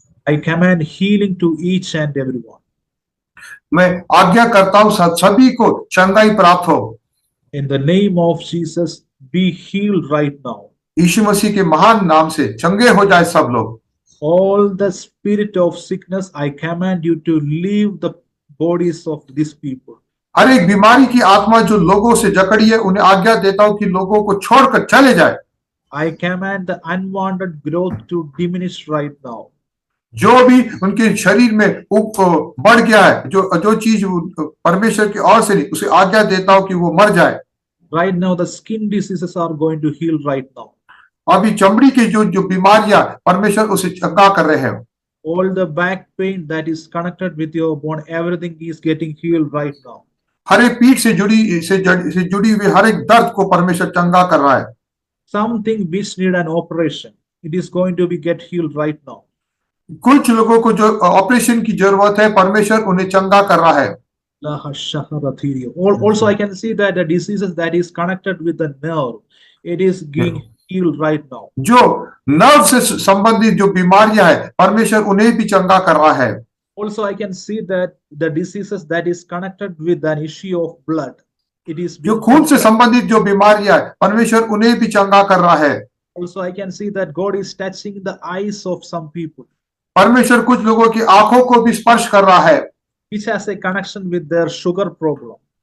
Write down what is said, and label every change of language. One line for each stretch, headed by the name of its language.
English: I command healing to each and everyone.
Hindi: मैं आज्ञा करता हूं सभी को चंगाई प्राप्त हो।
English: In the name of Jesus, be healed right now.
Hindi: यीशु मसीह के महान नाम से चंगे हो जाए सब लोग।
English: All the spirit of sickness, I command you to leave the bodies of these people.
Hindi: हर एक बीमारी की आत्मा जो लोगों से जकड़ी है, उन्हें आज्ञा देता हूं कि लोगों को छोड़कर चले जाए।
English: I command the unwanted growth to diminish right now.
Hindi: जो भी उनके शरीर में बढ़ गया है, जो चीज परमेश्वर की ओर से नहीं, उसे आज्ञा देता हूं कि वो मर जाए।
English: Right now, the skin diseases are going to heal right now.
Hindi: अभी चमड़ी की जो बीमारियां, परमेश्वर उसे चंगा कर रहे हैं।
English: All the back pain that is connected with your bone, everything is getting healed right now.
Hindi: हर एक पीठ से जुड़ी हुई हर एक दर्द को परमेश्वर चंगा कर रहा है।
English: Something which need an operation, it is going to be get healed right now.
Hindi: कुछ लोगों को जो ऑपरेशन की जरूरत है, परमेश्वर उन्हें चंगा कर रहा है।
English: Also, I can see that the diseases that is connected with the nerve, it is getting healed right now.
Hindi: जो नर्व से संबंधित जो बीमारियां है, परमेश्वर उन्हें भी चंगा कर रहा है।
English: Also, I can see that the diseases that is connected with an issue of blood, it is
Hindi: जो खून से संबंधित जो बीमारियां है, परमेश्वर उन्हें भी चंगा कर रहा है।
English: Also, I can see that God is touching the eyes of some people.
Hindi: परमेश्वर कुछ लोगों की आंखों को भी स्पर्श कर रहा है,
English: which has a connection with their sugar problem.